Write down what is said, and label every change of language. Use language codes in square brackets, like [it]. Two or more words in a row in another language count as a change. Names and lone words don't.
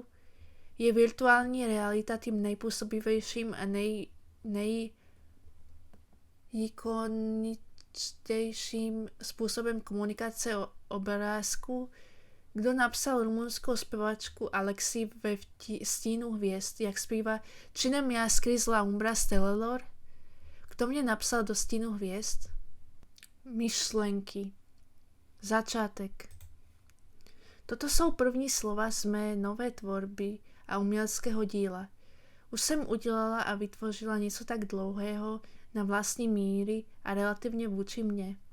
[cs] Je virtuální realita tím nejpůsobivějším a nejikoničtějším způsobem komunikace o obrázku? Kdo napsal rumunskou zpěvačku Alexi ve Stínu hvězd, jak zpívá Cine mi-a scris la umbra stelelor? Kdo mě napsal do Stínu hvězd? Myšlenky. Začátek. Toto jsou první slova z mé nové tvorby a uměleckého díla. Už jsem udělala a vytvořila něco tak dlouhého na vlastní míry a relativně vůči mně.